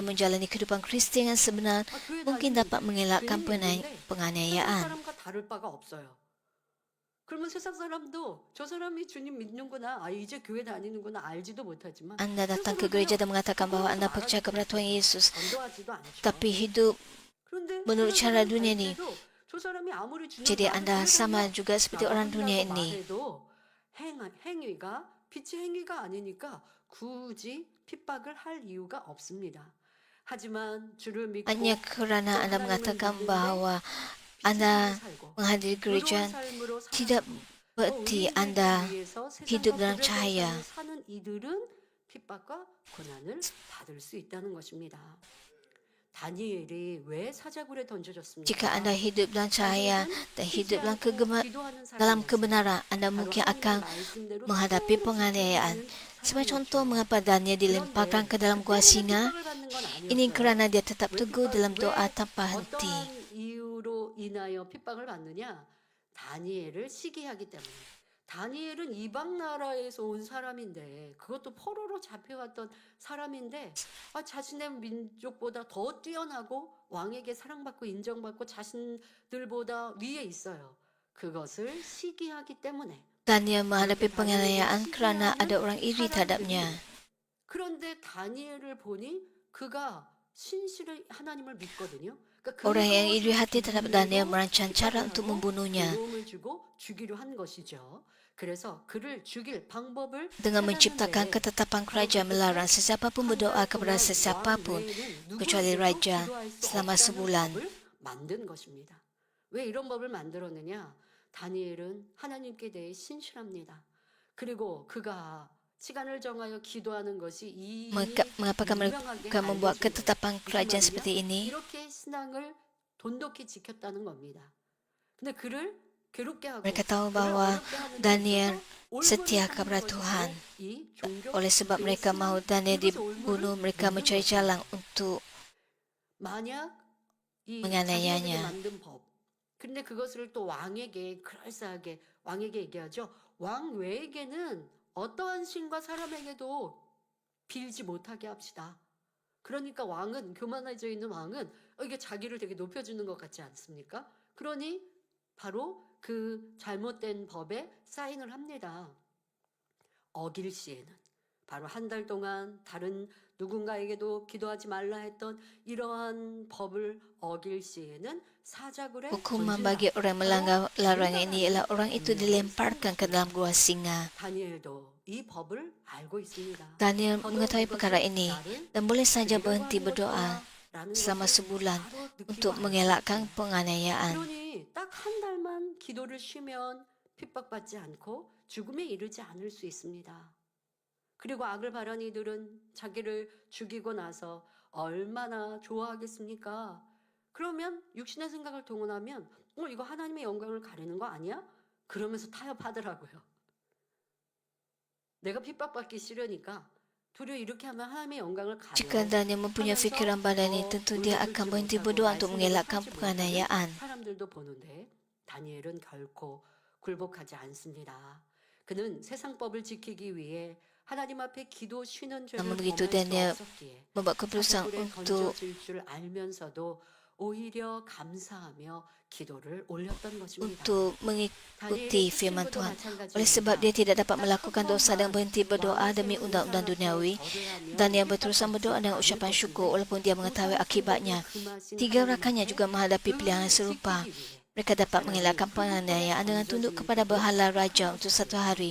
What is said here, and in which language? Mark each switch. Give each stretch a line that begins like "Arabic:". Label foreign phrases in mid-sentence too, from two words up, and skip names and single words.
Korean: 있습니다.
Malay: menjalani kehidupan Kristian yang sebenar,
Korean: 교회
Malay: mungkin
Korean: 다니면
Malay: dapat mengelakkan
Korean: 괜히 있는데 세상
Malay: penganiayaan.
Korean: 사람과 다를 바가 없어요. 그러면 세상 사람도 저 사람이 주님 믿는구나, 이제 교회 다니는구나 알지도 못하지만
Malay: Anda datang ke
Korean: 스스로
Malay: gereja
Korean: 그냥
Malay: dan mengatakan bahawa Anda
Korean: 부끄러워서
Malay: percaya kepada Tuhan
Korean: 말하지
Malay: Yesus,
Korean: 전도하지도 않죠.
Malay: tapi hidup
Korean: 그런데
Malay: menurut
Korean: 세상
Malay: cara
Korean: 사람
Malay: dunia
Korean: 볼
Malay: ni.
Korean: 때도 저 사람이 아무리 주님
Malay: Jadi
Korean: 나도
Malay: anda
Korean: 교회
Malay: sama
Korean: 다녀
Malay: juga seperti
Korean: 라고
Malay: orang dunia
Korean: 한다고
Malay: ini.
Korean: 말해도 행위가 빛의 행위가 아니니까 굳이 핍박을 할 이유가 없습니다. 하지만 주를 믿고
Malay: Hanya
Korean: 또
Malay: kerana Anda
Korean: 하나님을
Malay: mengatakan
Korean: 믿는데
Malay: bahawa
Korean: 빛의
Malay: Anda
Korean: 삶을 살고
Malay: menghadiri gereja
Korean: 의로운 삶으로
Malay: tidak
Korean: 살아가고 또
Malay: berarti
Korean: 의인되기
Malay: Anda
Korean: 위해서
Malay: hidup
Korean: 세상과
Malay: dalam
Korean: 구별된
Malay: cahaya.
Korean: 삶을 사는 이들은 핍박과 고난을 받을 수 있다는 것입니다. 다니엘이 왜 사자굴에 던져졌습니까?
Malay: Jika Anda hidup dalam cahaya
Korean: 다니엘은
Malay: dan
Korean: 쉬지
Malay: hidup dalam
Korean: 않고 기도하는
Malay: dalam
Korean: 사람이었어요.
Malay: kebenaran, Anda
Korean: 바로
Malay: mungkin
Korean: 하나님의
Malay: akan
Korean: 말씀대로
Malay: menghadapi
Korean: 계속
Malay: penganiayaan.
Korean: 지켜가는
Malay: Sebagai contoh
Korean: 사람이었죠.
Malay: mengapa Daniel dilemparkan
Korean: 그런데
Malay: ke dalam gua
Korean: 그때문에
Malay: singa,
Korean: 핍박을 받는 건
Malay: ini
Korean: 아니었어요.
Malay: kerana dia tetap
Korean: 왜
Malay: teguh dalam doa tanpa henti.
Korean: 어떠한 이유로 인하여 핍박을 받느냐? 다니엘을 시기하기 때문에. 다니엘은 이방 나라에서 온 사람인데 그것도 포로로 잡혀왔던 사람인데 자신의 민족보다 더 뛰어나고 왕에게 사랑받고 인정받고 자신들보다 위에 있어요. 그것을 시기하기 때문에.
Malay: Daniel menghadapi penganiayaan kerana ada orang iri terhadapnya.
Korean: 그런데 다니엘을 보니 그가 신실의 하나님을 믿거든요.
Malay: Orang yang iri hati terhadap Daniel merancang cara untuk membunuhnya
Korean: 도움을 주고 죽이려 한 것이죠. 그래서 그를 죽일 방법을
Malay: dengan menciptakan
Korean: 찾았는데
Malay: ketetapan kerajaan melarang sesiapa pun berdoa kepada sesiapa pun kecuali raja selama sebulan.
Korean: 만든 것입니다. 왜 이런 법을 만들었느냐? 다니엘은 하나님께 대해 신실합니다. 그리고 그가 시간을 정하여 기도하는 것이 이
Malay: Mengapa mereka membuat ketetapan kerajaan seperti ini?
Korean: 이렇게 신앙을 돈독히 지켰다는 겁니다. 근데 그를 괴롭게 하고
Malay: Mereka tahu
Korean: 그를
Malay: bahawa
Korean: 어렵게 하는 데 Daniel 있어서
Malay: setia
Korean: 올무를
Malay: kepada
Korean: 찾는
Malay: Tuhan.
Korean: 것이 이 종교
Malay: Oleh sebab mereka mahu Daniel dibunuh, mereka mencari jalan untuk
Korean: 만약 이
Malay: menganiayanya.
Korean: 자기에게 만든 법. 근데 그것을 또 왕에게 그럴싸하게 왕에게 얘기하죠. 왕 외에게는 어떠한 신과 사람에게도 빌지 못하게 합시다. 그러니까 왕은 교만해져 있는 왕은 이게 자기를 되게 높여주는 것 같지 않습니까? 그러니 바로 그 잘못된 법에 사인을 합니다. 어길 시에는 바로 한 달 동안 다른 누군가에게도 기도하지 말라 했던 이러한 법을 어길 시에는 사자굴에
Malay: Hukuman bagi orang yang melanggar larangan ini ialah orang itu dilemparkan ke dalam gua singa.
Korean: 다니엘도 이 법을 알고 있습니다.
Malay: Daniel mengetahui perkara ini dan boleh saja berhenti berdoa selama sebulan untuk mengelakkan penganiayaan.
Korean: 그러니 딱 한 달만 기도를 쉬면 핍박받지 않고 죽음에 이르지 않을 수 있습니다. 그리고 악을 바라는 이들은 자기를 죽이고 나서 얼마나 좋아하겠습니까? 그러면 육신의 생각을 동원하면 이거 하나님의 영광을 가리는 거 아니야? 그러면서 타협하더라고요. 내가 핍박받기 싫으니까 도리어 이렇게 하면 하나님의 영광을
Malay: Jika
Korean: 가려
Malay: Daniel mempunyai fikiran badan ini, tentu dia akan berhenti berdoa untuk mengelakkan penganiayaan.
Korean: 사람들도 보는데 다니엘은 결코 굴복하지 않습니다. 그는 세상법을 지키기 위해 하나님 앞에 기도 쉬는 죄를
Malay: Namun
Korean: 범할
Malay: begitu
Korean: 수 Daniel 없었기에
Malay: membuat keputusan
Korean: 사자굴에
Malay: untuk
Korean: 던져질 줄 알면서도 오히려 감사하며 기도를 올렸던 것입니다.
Malay: mengikuti firman Tuhan. Oleh sebab dia tidak dapat melakukan dosa dan berhenti berdoa demi undang-undang duniawi, Daniel berterusan berdoa dengan ucapan syukur walaupun dia mengetahui akibatnya. 3 rakannya juga menghadapi pilihan serupa. Mereka dapat mengelakkan penganiayaan dengan tunduk kepada berhala raja untuk 1 hari.